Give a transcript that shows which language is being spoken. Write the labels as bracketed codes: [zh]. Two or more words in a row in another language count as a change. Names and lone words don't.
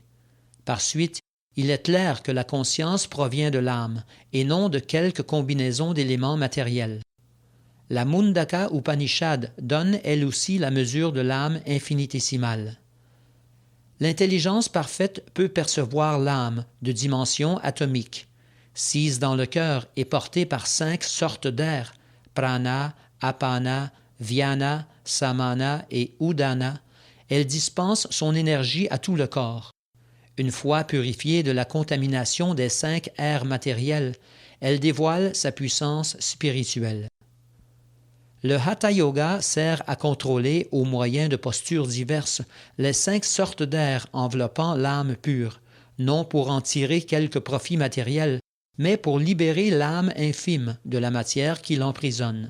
[fr] Par suite, il est clair que la conscience provient de l'âme, et non de quelque combinaison d'éléments matériels. La Mundaka Upanishad donne elle aussi la mesure de l'âme infinitésimale. L'intelligence parfaite peut percevoir l'âme de dimension atomique. Sise dans le cœur et portée par 5 sortes d'air, [sa] प्राण, अपान, व्यान, समान [fr] et udana, elle dispense son énergie à tout le corps. Une fois purifiée de la contamination des 5 airs matériels, elle dévoile sa puissance spirituelle. Le Hatha Yoga sert à contrôler, au moyen de postures diverses, les 5 sortes d'air enveloppant l'âme pure, non pour en tirer quelque profit matériel, mais pour libérer l'âme infime de la matière qui l'emprisonne.